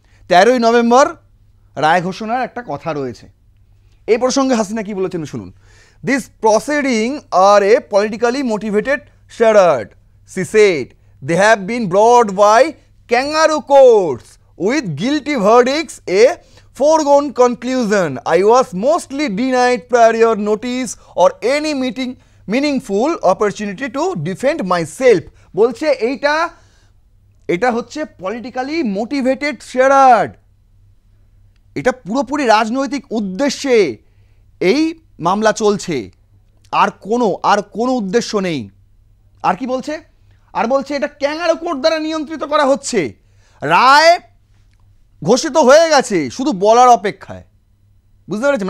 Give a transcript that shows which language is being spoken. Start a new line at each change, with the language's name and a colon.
Bangla: 13ই November রায় ঘোষণার একটা কথা রয়েছে। এই প্রসঙ্গে হাসিনা কি বলেছেন শুনুন।
English: This proceeding are a politically motivated charade, she said. They have been brought by kangaroo courts with guilty verdicts, a foregone conclusion. I was mostly denied prior notice or any meaningful opportunity to defend myself.
Bangla: বলছে এটা হচ্ছে
English: politically motivated charade,
Bangla: এটা পুরোপুরি রাজনৈতিক উদ্দেশ্যে এই মামলা চলছে, আর কোনো উদ্দেশ্য নেই। আর কি বলছে? আর বলছে এটা ক্যাঙ্গারু কোর্ট দ্বারা নিয়ন্ত্রিত করা হচ্ছে, রায় ঘোষিত হয়ে গেছে, শুধু বলার অপেক্ষায়। বুঝতে পেরেছেন?